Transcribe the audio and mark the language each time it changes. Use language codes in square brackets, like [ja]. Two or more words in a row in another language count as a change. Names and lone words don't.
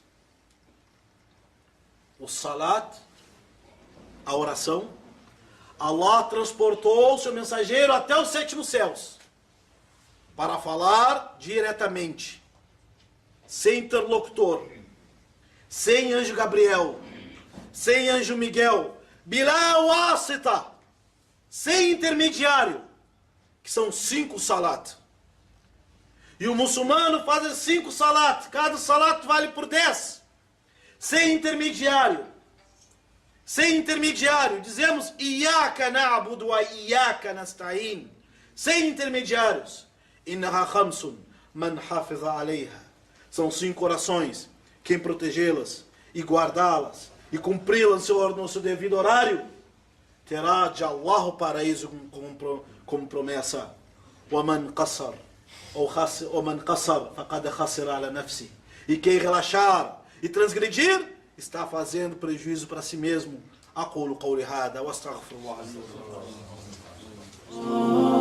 [pt] O salat, a oração, Allah transportou o seu mensageiro até os 7º céus para falar diretamente, sem interlocutor, sem anjo Gabriel, sem anjo Miguel, [ar] بلا واسطة, [pt] sem intermediário, que são 5 salat. E o muçulmano faz 5 salat, cada salat vale por 10, sem intermediário. sem intermediário. [ar] Dizemos إياك نعبد وإياك نستعين. [pt] Sem intermediários. [ar] إنها خمس من حافظ عليها. [pt] São 5 orações. Quem protegê-las e guardá-las e cumpri-las no seu devido horário, terá de Allah o paraíso como promessa. [ar] وَمَنْ قَصَرْ وَمَنْ قَصَرْ فَقَدْ خَسِرَ عَلَى نَفْسِهِ. [pt] E quem relaxar e transgredir, está fazendo prejuízo para si mesmo. [ar] أقول قولي هذا واستغفر الله لي ولكم.